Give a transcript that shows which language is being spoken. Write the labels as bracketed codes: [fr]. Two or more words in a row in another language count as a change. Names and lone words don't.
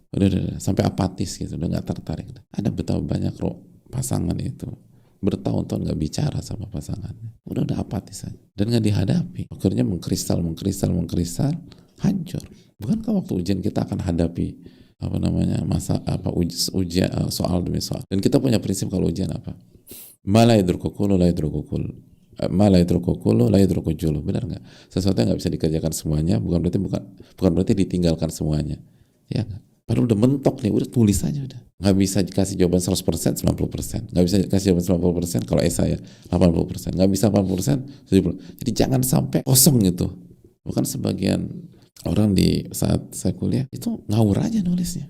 [id] Udah sampai apatis gitu, udah nggak tertarik. Ada betapa banyak pasangan itu bertahun-tahun nggak bicara sama pasangannya. Udah apatis aja. Dan nggak dihadapi. Akhirnya mengkristal, hancur. Bukankah waktu ujian kita akan hadapi ujian soal demi soal. Dan kita punya prinsip kalau ujian apa? [ar] ما لا يدرك كله لا يدرك كله. ما لا يدرك كله لا يدرك جله. [id] Benar nggak? Sesuatu yang nggak bisa dikerjakan semuanya bukan berarti ditinggalkan semuanya. Ya nggak? Padahal udah mentok nih, udah tulis aja udah. Nggak bisa dikasih jawaban 100%, 90%. Nggak bisa dikasih jawaban 90% kalau esai ya 80%. Nggak bisa 80%, 70%. Jadi jangan sampai kosong gitu. Bukan sebagian orang di saat saya kuliah itu ngawur aja nulisnya.